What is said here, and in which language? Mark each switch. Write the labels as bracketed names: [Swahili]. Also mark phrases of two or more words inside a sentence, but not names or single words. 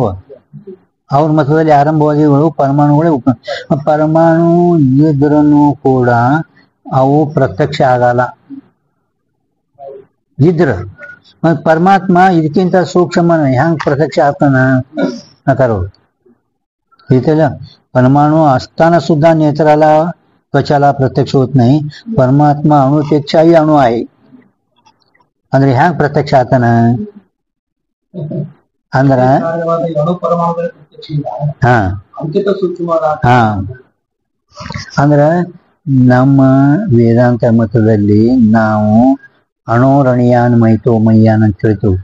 [Kannada] ಅವ್ರ ಮತದಲ್ಲಿ ಆರಂಭವಾದಿಗಳು ಪರಮಾಣುಗಳೇ ಪರಮಾಣು ಇದ್ರೂ ಕೂಡ ಅವು ಪ್ರತ್ಯಕ್ಷ ಆಗಲ್ಲ. ಇದ್ರ ಪರಮಾತ್ಮ ಇದಕ್ಕಿಂತ ಸೂಕ್ಷ್ಮ ಹೆಂಗ್ ಪ್ರತ್ಯಕ್ಷ ಆಗ್ತಾನ ಅಂತಾರ ಅವ್ರು. [Marathi] इथला परमाणु असताना सुद्धा नेत्राला त्वचाला प्रत्यक्ष होत नाही. परमात्मा अणुपेक्षाही अणु आहे. [Kannada] ಅಂದ್ರೆ ಹ್ಯಾಂಗ ಪ್ರತ್ಯಕ್ಷ ಆತನ ಅಂದ್ರ ಅಂದ್ರ ನಮ್ಮ ವೇದಾಂತ ಮತದಲ್ಲಿ ನಾವು [Sanskrit] अणोरणीयान् महतोमहीयान् [Kannada] ಅಂತ ಹೇಳ್ತೀವಿ.